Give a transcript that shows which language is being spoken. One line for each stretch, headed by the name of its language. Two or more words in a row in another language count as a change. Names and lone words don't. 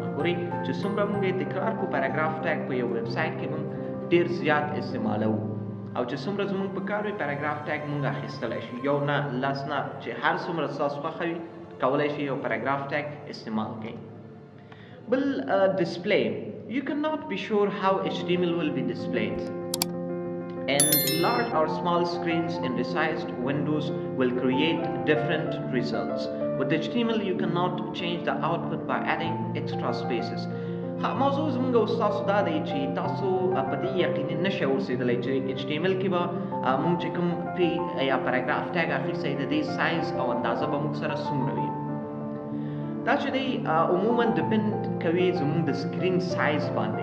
Pashto: ګورئ چې څومره موږ یې تکرار کړو
English: paragraph tag
Pashto: په یو ویب سایټ کې موږ ډېر زیات استعمالوو او چې څومره زموږ په کار وي
English: paragraph tag
Pashto: موږ اخیستلی شو. یو نه لس نه چې هر څومره ستاسو خوښه وي کولی شي یو
English: paragraph tag
Pashto: استعمال کړئ. بل display.
English: You cannot be sure how HTML will be displayed. And large or small screens in resized windows will create different results. With HTML you cannot change the output by adding extra spaces.
Pashto: موضوع زموږ او ستاسو دا دی چې تاسو په دې یقیني نشئ اوسېدلی چې HTML کې به موږ چې کوم پی یا
English: paragraph tag
Pashto: اخیستی د دې سایز او اندازه به موږ سره څومره وي. دا چې دی عموما ډپینډ کوي زموږ د
English: screen size
Pashto: باندې.